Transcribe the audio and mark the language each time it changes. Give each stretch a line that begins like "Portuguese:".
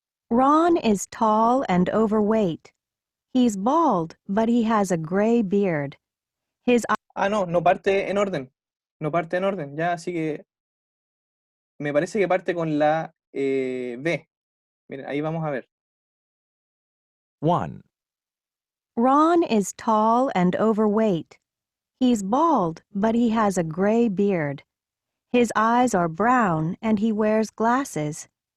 English: Ron is tall and overweight. He's bald, but he has a gray beard. His
Spanish: Ah, no, no parte en orden. No parte en orden, ya, así que me parece que parte con la B. Miren, ahí vamos a ver. 1.
English: Ron is tall and overweight. He's bald, but he has a gray beard. His eyes are brown and he wears glasses.